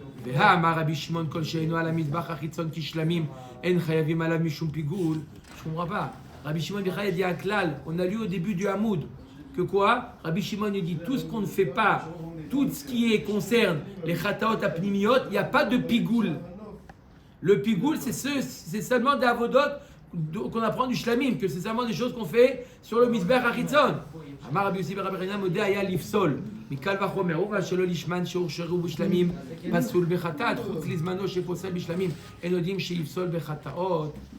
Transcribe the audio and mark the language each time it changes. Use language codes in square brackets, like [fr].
[he] והא אמר רבי שמעון כל שאינו על המזבח החיצון כשלמים אין חייבים עליו משום פיגול. [fr] Je comprends pas. Rabbi Shimon il dit un klal. On a lu au début du Hamoud que quoi? Rabbi Shimon il dit tout ce qu'on ne fait pas, tout ce qui concerne les chataot apnimiyot, il n'y a pas de pigoul. Le pigoul c'est seulement des avodot qu'on apprend du shlamim, que c'est seulement des choses qu'on fait sur le misbeh hachitzon. [he] אמר רבי יוסי ברבי חנינא מודה היה לפסול מקל וחומר ובשלו לשמן שהורשרו בשלמים פסול בחטאת חוץ לזמנו שפוסל בשלמים אין יודעים שיפסול בחטאות.